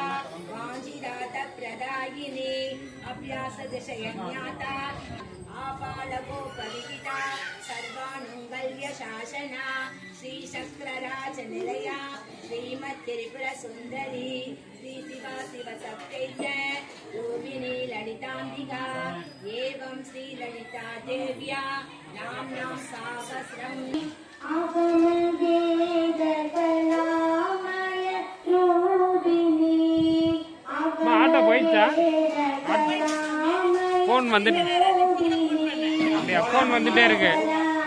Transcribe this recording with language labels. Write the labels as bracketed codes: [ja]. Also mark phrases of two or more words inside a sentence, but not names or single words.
[sa] वाञ्छिदातप्रदायिनी अभ्यासदशयज्ञाता आपालगोपविहिता सर्वानुङ्गल्यशासना श्रीशक्रराजनिलया श्रीमत्त्रिपुरसुन्दरी श्रीशिवा शिवसत्यैक्य रूपिणी ललिताम्बिका एवं श्रीललिता देव्या नाम्नां सहस्रम् [ta] ஆட்டோ போயிடுச்சா? ஃபோன் வந்துட்டு அப்படியா? ஃபோன் வந்துட்டே இருக்கு.